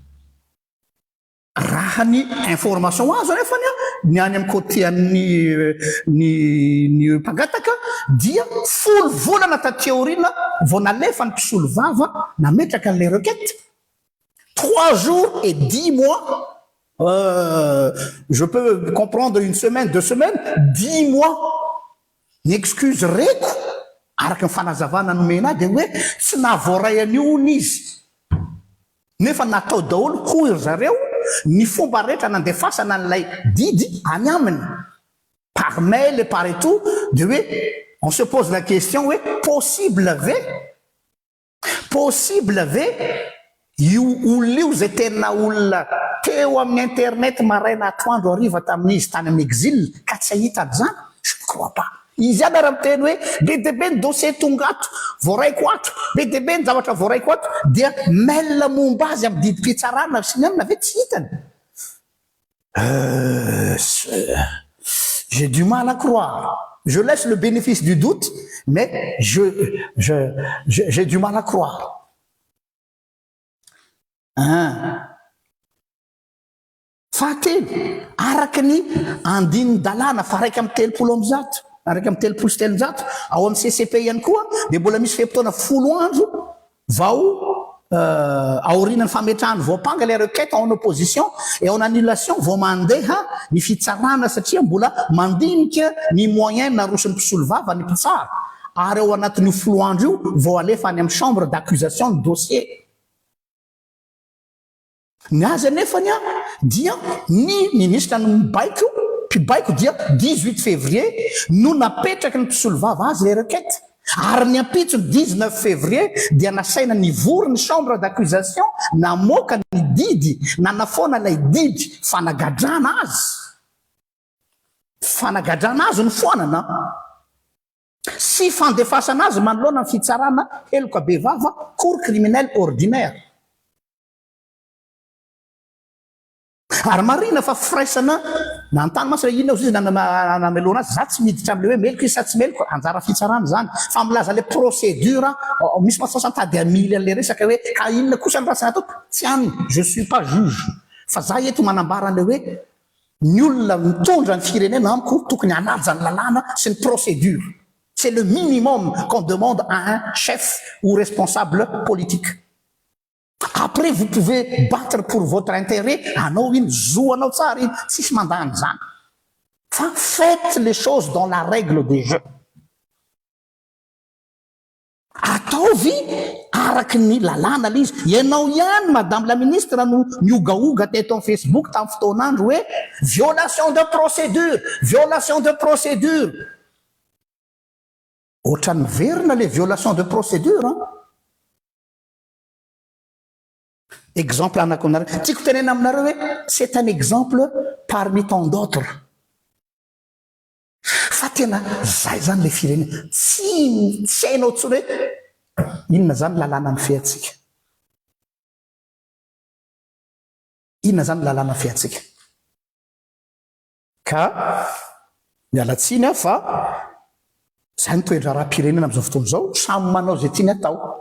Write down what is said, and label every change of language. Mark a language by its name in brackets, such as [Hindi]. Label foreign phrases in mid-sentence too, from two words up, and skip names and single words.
[Malagasy] Raha ny information azo nefa ny any amin'ny côté ny mpangataka dia folo volana taty aoriana vao nalefa ny mpisolo vava nametraka an'ilay requête. [French] 3 jours et 10 mois, je peux comprendre une semaine, 2 semaines, 10 mois [Malagasy] ny excuse reko araky ny fanazavana nomena dia hoe tsy nahavoaray an'io izy nefa natao daholo hoy zareo ny fomba rehetra nandefasana an'ilay didy any aminy [French] par mail et par et tout, [Malagasy] de hoe [French] on se pose la question [Malagasy] hoe possible ve io olona io zay tena olona teo amin'ny internet maraina atoandro hariva tamin'izy tany amin'ny exil ka tsy ahita zany, [French] je ne crois pas. [Malagasy] Izy any raha miteny hoe be dia be ny dossier tonga ato voaraiko ato, be dia be ny zavatra voaraiko ato, dia mail momba azy amin'ny didy mpitsarana sy ny amina ve tsy hitany. [French] J'ai du mal à croire. Je laisse le bénéfice du doute, mais j'ai du mal à croire. [Malagasy] Fahatelo, araky ny andiny dalàna fa raiky amin'ny 30 amby zato, araiky amin'ny 30 sy 300 ao amin'ny CCP ihany koa dia mbola misy fotoana 10 andro vao aorian'ny fametrahany voapanga [French] les requêtes en opposition et en annulation [Malagasy] vao mandeha ny fitsarana satria mbola mandinika ny moyen naroson'ny mpisolo vava ny mpitsara ary ao anatin'ny 10 andro io vao alefa any amin'ny [French] chambre d'accusation [Malagasy] ny dossier. Ny azy anefany dia ny ministre ny mpibaiko dia 18 février no napetraky ny mpisolo vava azy [French] les requêtes [Malagasy] Ary ny ampitso ny 19 février dia nasaina nivory ny [French] chambre d'accusation [Malagasy] namoaka ny didy nanafoana ilay didy fanagadrana azy ny foanana sy fandefasana azy manoloana ny fitsarana heloka be vava [French] cour criminel ordinaire. [Malagasy] Ary marina fa firaisana nantany masy inona izy namelona azy za tsy miditra am'le hoe meloko izy sa tsy meloko anjara fitsarana zany fa milaza [French] le procédure [Malagasy] misy masasantady amily an'le resaka hoe ka inona kosa ny rasana atao tsy any [French] je suis pas juge [Malagasy] fa za eto manambara an'le hoe ny olona mitondra ny firenena amiko tokony hanaja ny lalàna sy ny procédure. [French] C'est le minimum qu'on demande à un chef ou responsable politique. Après, vous pouvez battre pour votre intérêt. Faites les choses dans la règle des jeux. [Malagasy] Ataovy araky ny lalàna le izy. Ianao ihany [French] madame la ministre [Malagasy] no niogaoga teto amin'ny Facebook tamin'ny fotoanandro hoe [French] violation de procédure. [Malagasy] Ohatran'ny verina [French] les violations de procédure. [Malagasy] Exemple anakonareo. Tiako tenena aminareo hoe [French] c'est un exemple parmi tant d'autres. [Malagasy] Fa tena zay zany le firenena. Tsy hainao tsony hoe inona zany lalàna ny fiatsika. Inona zany lalàna ny fiatsika. Ka mialatsiny fa zay ny toetra raha-pirenena amin'izao fotoana izao samy manao izay tiany atao.